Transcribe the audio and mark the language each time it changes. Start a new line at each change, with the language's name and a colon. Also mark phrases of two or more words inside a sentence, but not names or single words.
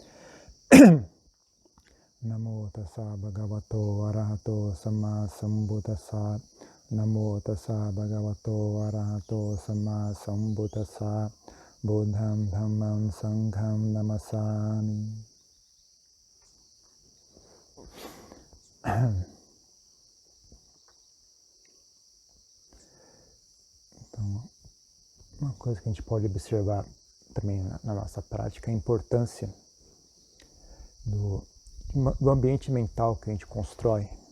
Pali: Namo tassa bhagavato arahato samma sambuddhassa. Namo tassa bhagavato arahato samma sambuddhassa. Buddham dhammam sangham namassami.
Portuguese: Então, uma coisa que a gente pode observar também na nossa prática é a importância do ambiente mental que a gente constrói.